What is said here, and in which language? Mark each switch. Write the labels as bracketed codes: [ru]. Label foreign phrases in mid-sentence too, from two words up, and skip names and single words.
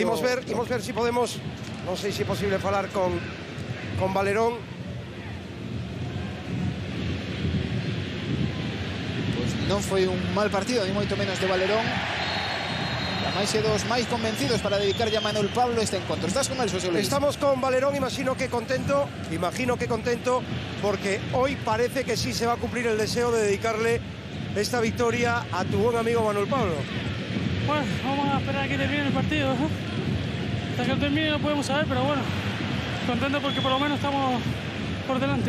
[gl] Imos ver se podemos, non sei se é posible falar con Valerón. Pois non foi un mal partido, ni moito menos de Valerón. Ademais é dos máis convencidos para dedicarlle a Manuel Pablo este encontro. Estás con el, José Luis? [es] Estamos con Valerón, imagino que contento, porque hoy parece que sí se va a cumplir el deseo de dedicarle esta victoria a tu buen amigo Manuel Pablo. Bueno, vamos a esperar a que termine el partido, ¿eh? Hasta que termine no podemos saber, pero bueno, contento porque por lo menos estamos por delante.